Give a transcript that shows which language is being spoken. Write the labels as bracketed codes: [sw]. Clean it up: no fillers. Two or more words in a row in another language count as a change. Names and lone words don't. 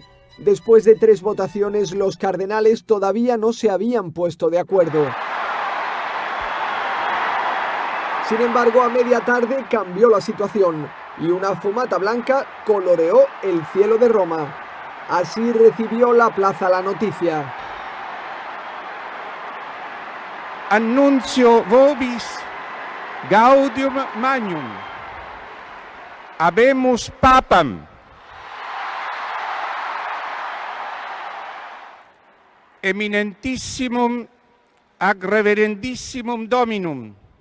[es] Después de 3 votaciones, los cardenales todavía no se habían puesto de acuerdo. Sin embargo, a media tarde cambió la situación y una fumata blanca coloreó el cielo de Roma. Así recibió la plaza la noticia. [la] Annuncio vobis gaudium magnum. Habemus papam. Eminentissimum ac reverendissimum Dominum.